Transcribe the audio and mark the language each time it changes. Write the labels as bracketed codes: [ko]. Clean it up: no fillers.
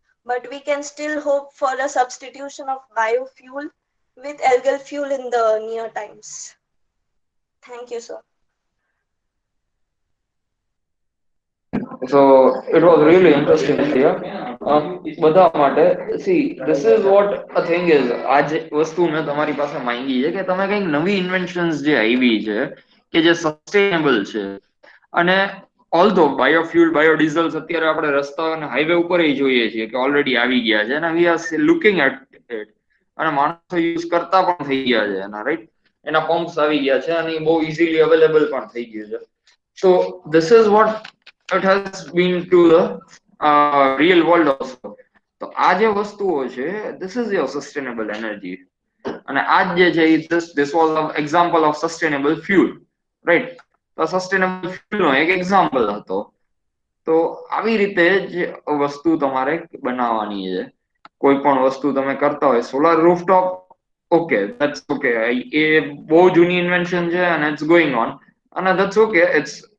[en] But we can still hope for a substitution of biofuel with algal fuel in the near times. Thank you, sir. So it was really interesting here. [gu] બધા માટે [en] see this is what a thing is. [gu] આ જે વસ્તુ મેં તમારી પાસે માંગી છે કે તમે કંઈક નવી ઇન્વેન્શન્સ જે આવી છે કે જે સસ્ટેનેબલ છે અને ઓલ્ધો બાયોફ્યુલ બાયોડીઝલ્સ અત્યારે આપણે રસ્તા અને હાઈવે ઉપર જોઈએ છીએ કે ઓલરેડી આવી ગયા છે અને [en] we are looking at it [gu] અને માણસો યુઝ કરતા પણ થઈ ગયા છે એના રાઈટ એના પંપ્સ આવી ગયા છે અને બહુ ઇઝીલી અવેલેબલ પણ થઈ ગયું છે. [en] So this is what it has been to the real world also. [gu] તો આ જે વસ્તુઓ છે [en] this is your sustainable energy [gu] અને આ જે છે [en] this was an example of sustainable fuel right. [gu] તો સસ્ટેનેબલ ફ્યુલ નો એક એક્ઝામ્પલ હતો. તો આવી રીતે જ વસ્તુ તમારે બનાવવાની છે. કોઈ પણ વસ્તુ તમે કરતા હોય solar rooftop okay that's okay એ બહુ જૂની ઇન્વેન્શન છે અને [en] it's going on [gu] અને [en] that's okay it's